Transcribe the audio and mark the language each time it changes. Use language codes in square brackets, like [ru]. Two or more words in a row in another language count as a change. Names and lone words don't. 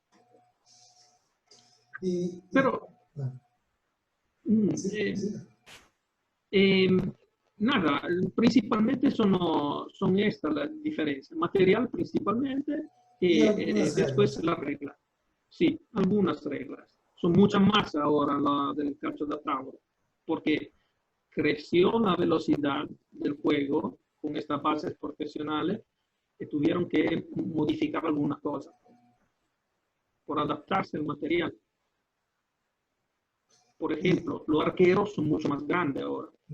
[es] Pero, nada, principalmente son estas las diferencias. Material principalmente y después la regla. Sí, algunas reglas. Son muchas más ahora la del [it] calcio da tavolo, [es] porque creció la velocidad del juego con estas bases profesionales que tuvieron que modificar algunas cosas por adaptarse al material. Por ejemplo, los arqueros son mucho más grandes ahora.